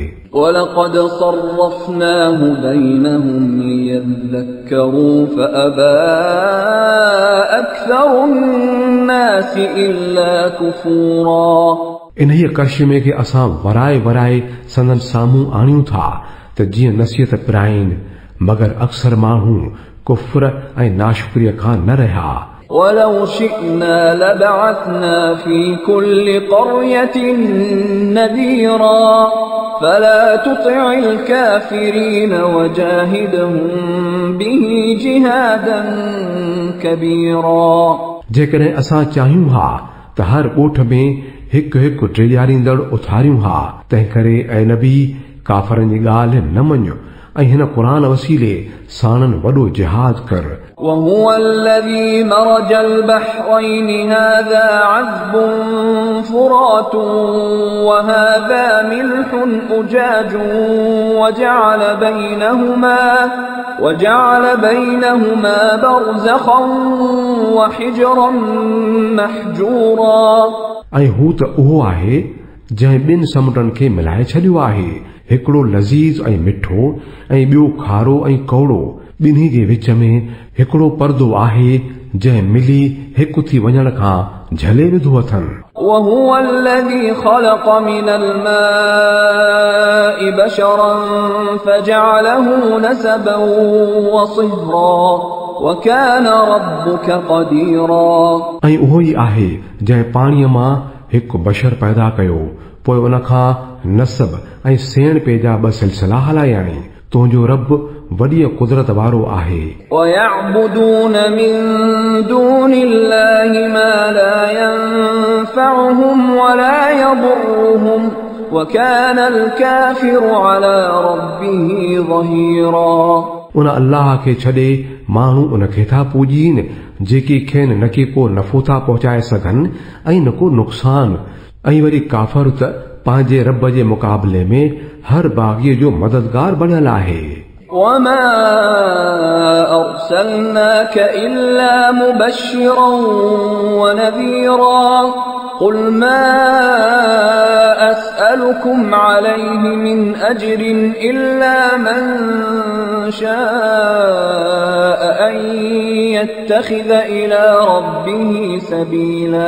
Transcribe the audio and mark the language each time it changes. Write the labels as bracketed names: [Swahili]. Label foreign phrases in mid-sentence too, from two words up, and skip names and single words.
[Arabic] ولقد صرفناه بينهم ليذكروا فأبى أكثر الناس إلا كفورا [Sindhi] इन्हीअ कशिमे खे असां वराए वराए संदन साम्हूं आणियूं था त जीअं नसीहत पिराइनि, मगर अक्सर माण्हू कुफ्र ऐं नाशुक्रीअ खां न रहिया। [Arabic] ولو شئنا لبعثنا في كل قرية نذيرا فلا تطع الكافرين وجاهدهم به جهادا كبيرا [Sindhi] जेकॾहिं असां चाहियूं हा त हर ॻोठ में हिकु हिकु टेॼारींदड़ उथारियूं हा, तंहिं करे ऐं नबी काफ़रनि जी ॻाल्हि न मञ ऐं हिन क़ुरान वसीले साणनि वॾो जिहाद कर। [Arabic] وهو الذي مرج البحرين هذا عذب فرات وهذا ملح أجاج وجعل بينهما برزخا وحجرا محجورا [Sindhi] ऐं हू त उहो आहे जंहिं ॿिनि समुंडनि खे मिलाए छॾियो आहे, हिकिड़ो लज़ीज़ ऐं मिठो ऐं ॿियो खारो ऐं कौड़ो। ॿिन्ही जे विच में हिकिड़ो पर्दो आहे जंहिं मिली हिकु थी वञण खां झले विधो अथनि। [Arabic] وهو الذي خلق من الماء بشرا فجعله نسبا وصهرا وكان ربك قديرا [Sindhi] ऐं उहो ई आहे जंहिं पाणीअ मां हिकु बशर पैदा कयो, पोइ उन खां नसब ऐं सेण पेजा ॿ सिलसिला हलायाई। तुंहिंजो रब वॾी कुदरत वारो आहे। [Arabic] ويعبدون من دون الله ما لا ينفعهم ولا يضرهم وكان الكافر على ربه ظهيرا [Sindhi] उन अल्लाह खे छॾे माण्हू उन खे था पूॼीनि जेकी खेनि न के को नफ़ो था पहुचाए सघनि ऐं न को नुक़सान, ऐं वरी काफ़र त पंहिंजे रब जे मुक़ाबले में हर बाग़ीअ जो मददगार बणियल आहे। [Arabic] وما أرسلناك إلا مبشرا ونذيرا قل ما أسألكم عليه من أجر إلا من شاء أن يتخذ إلى ربه سبيلا.